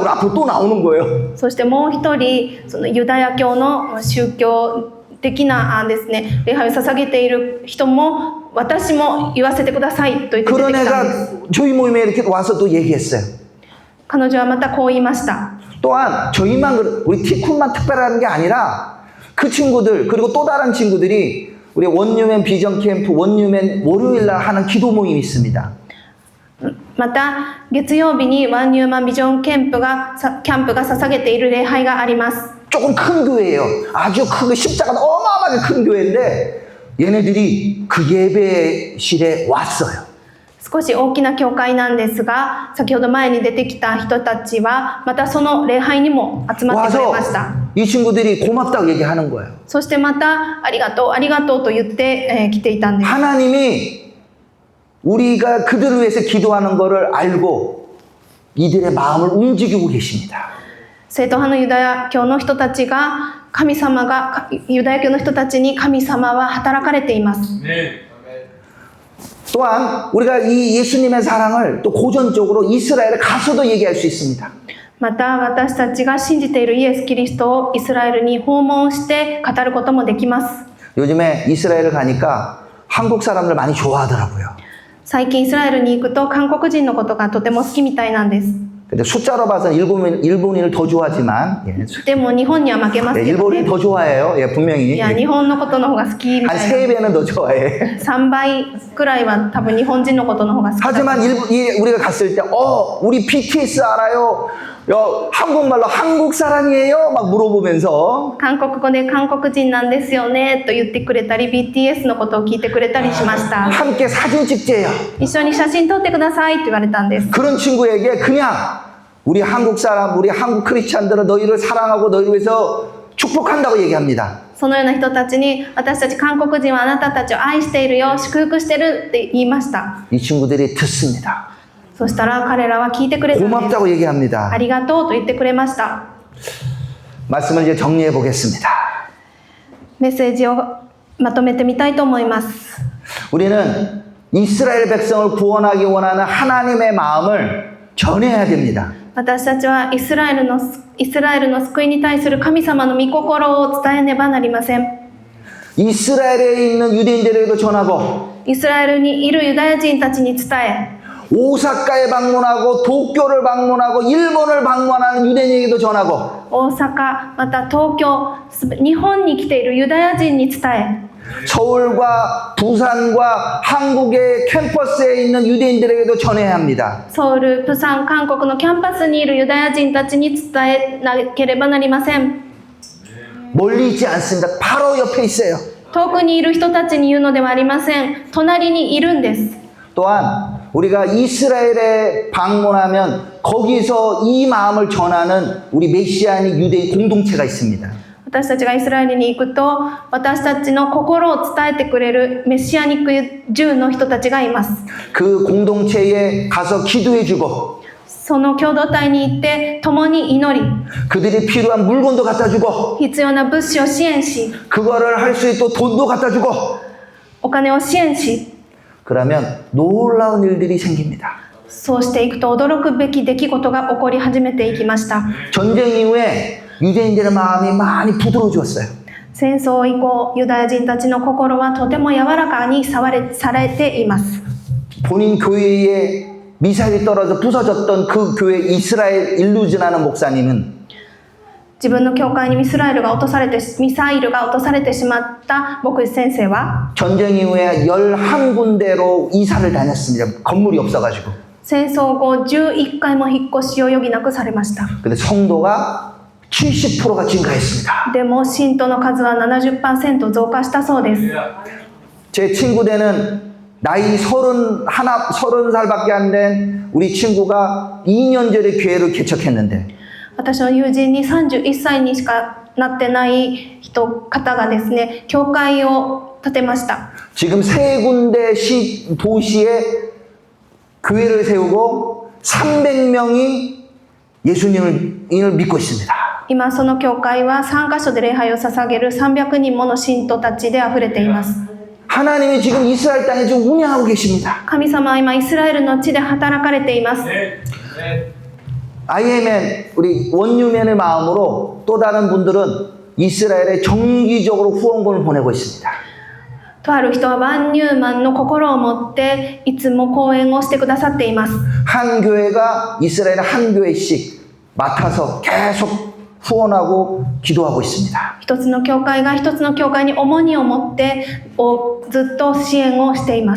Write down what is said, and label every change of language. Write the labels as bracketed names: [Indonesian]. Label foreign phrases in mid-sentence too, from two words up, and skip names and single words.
[Korean] 그러고 앞으로 또 나오는 거예요. [Japanese] そしてもう一人そのユダヤ教の宗教的なですね礼拝を捧げている人も私も言わせてくださいと言って出て [Korean] 그런 [Japanese] きたんです。 [Korean] 애가 저희 모임에 이렇게 와서 또 얘기했어요. [Japanese] 彼女はまたこう言いました。 [Korean] 또한 저희만 우리 티쿤만 특별한 게 아니라 그 친구들 그리고 또 다른 친구들이 우리 원유맨 비전 캠프 원유맨 월요일 날 하는 기도 모임이 있습니다. [Japanese] また月曜日にワンニューマンビジョンキャンプが捧げている礼拝があります。 [Korean] 조금 큰 교회예요. 아주 크고 십자가가 어마어마하게 큰 교회인데 얘네들이 그 예배실에 왔어요. [Japanese] 少し大きな教会なんですが先ほど前に出てきた人たちはまたその礼拝にも集まってくれました。 [Korean] 이 친구들이 고맙다고 얘기하는 거예요. [Japanese] そしてまたありがとうありがとうと言って、来ていたんです。 [Korean] 하나님이 우리가 그들을 위해서 기도하는 것을 알고 이들의 마음을 움직이고 계십니다. [Japanese] 正統派のユダヤ教の人たちがユダヤ教の人たちに神様は働かれています。 [Korean] 또한 우리가 이 예수님의 사랑을 또 고전적으로 이스라엘에 가서도 얘기할 수 있습니다. [Japanese] また私たちが信じているイエス・キリストをイスラエルに訪問して語ることもできます。 [Korean] 요즘에 이스라엘을 가니까 한국 사람들 많이 좋아하더라고요. [Japanese] 最近イスラエルに行くと韓国人のことがとても好きみたいなんです。 [Korean] 근데 숫자로 봐서는 일본인을 더 좋아하지만, 예, [Japanese] でも日本には負けますけど [Korean] 일본인 [Japanese] ね。 [Korean] 더 좋아해요. 예, [Japanese] い [Korean] 분명히. [Japanese] や、日本のことの方が好きみ [Korean] 한 [Japanese] たいな。 [Korean] 3배는 더 좋아해. [Japanese] 3 倍くらいは多分日本人のことの方が好きだと思う。 [Korean] 하지만 우리가 갔을 때, 우리 BTS 알아요? 한국말로 한국 사람이에요? 막 물어보면서. [Japanese] 韓国語で韓国人なんですよねと言ってくれたり BTS のことを聞いてくれたりしました。 [Korean] 함께 사진 찍재요. [Japanese] 一緒に写真撮ってくださいって言われたんです。 [Korean] 그런 친구에게 그냥 우리 한국 사람, 우리 한국 크리스찬들은 너희를 사랑하고 너희를 위해서 축복한다고 얘기합니다. [Japanese] そのような人たちに私たち韓国人はあなたたちを愛しているよ、祝福してるって言いました。 [Korean] 이 친구들이 듣습니다. [Japanese] そしたら彼らは聞いてくれたんです。 [Korean] 고맙다고 얘기합니다. [Japanese] ありがとうと言ってくれました。 [Korean] 말씀을 이제 정리해 보겠습니다. [Japanese] メッセージをまとめてみたいと思います。 [Korean] 우리는 이스라엘 백성을 구원하기 원하는 하나님의 마음을 전해야 됩니다. [Japanese] 私たちはイスラエルの救いに対する神様の御心を伝えねばなりません。 [Korean] 이스라엘에 있는 유대인들에게도 전하고 [Japanese] イスラエルにいるユダヤ人たちに伝え、 [Korean] 오사카에 방문하고 도쿄를 방문하고 일본을 방문하는 유대인에게도 전하고 [Japanese] 大阪、また東京、日本に来ているユダヤ人に伝え、 [Korean] 서울과 부산과 한국의 캠퍼스에 있는 유대인들에게도 전해야 합니다. [Japanese] ソウル、プサン、韓国のキャンパスにいるユダヤ人たちに伝えなければなりません。 [Korean] 멀리 있지 않습니다. 바로 옆에 있어요. [Japanese] 遠くにいる人たちに言うのではありません。隣にいるんです。 [Korean] 또한 우리가 이스라엘에 방문하면 거기서 이 마음을 전하는 우리 메시아닉 유대인 공동체가 있습니다. [Japanese] 私たちがイスラエルに行くと、私たちの心を伝えてくれるメシアニック10の人たちがいます。 [Korean] 그 공동체에 가서 기도해주고 [Japanese] その共同体に行って共に祈り、 [Korean] 그들이 필요한 물건도 갖다주고 [Japanese] 必要な物資を支援し、 [Korean] 그거를 할 수 있도록 돈도 갖다주고 [Japanese] お金を支援し、 [Korean] 그러면 놀라운 일들이 생깁니다. [Japanese] そうしていくと驚くべき出来事が起こり始めていきました。 [Korean] 전쟁 이후에 유대인들의 마음이 많이 부드러워졌어요. [Japanese] 戦争以降、ユダヤ人たちの心はとても柔らかにされています。 [Korean] 본인 교회에 미사일이 떨어져 부서졌던 그 교회 이스라엘 일루즈라는 목사님은 [Japanese] 自分の教会にミサイルが落とされてしまった牧師先生は [Korean] 전쟁 이후에 11군데로 이사를 다녔습니다. 건물이 없어가지고. [Japanese] 戦争後11回も引っ越しを余儀なくされました。 [Korean] 근데 성도가 70%가 증가했습니다. [Japanese] でも信徒の数は 70% 増加したそうです。 [Korean] 제 친구 되는 나이 30살밖에 안 된 우리 친구가 2년 전에 교회를 개척했는데 [Japanese] 私の友人に31歳にしかなってない方がですね、教会を建てました。 [Korean] 지금 3군데 도시에 교회를 세우고 300명이 예수님을 믿고 있습니다. [Japanese] 今その教会は3カ所で礼拝を捧げる300人もの信徒たちであふれています。 [Korean] 하나님이 지금 이스라엘 땅에 좀 운영하고 계십니다. [Japanese] 神様は今イスラエルの地で働かれています。 [Korean] IMN 우리 원유맨의 마음으로 또 다른 분들은 이스라엘에 정기적으로 후원금을 보내고 있습니다. [Japanese] とある人はワンニューマンの心を持っていつも講演をしてくださっています。 [Korean] 한 교회가 이스라엘의 한 교회씩 맡아서 계속 후원하고 기도하고 있습니다. [Japanese] 一つの教会が一つの教会に重荷を持ってずっと支援をしています。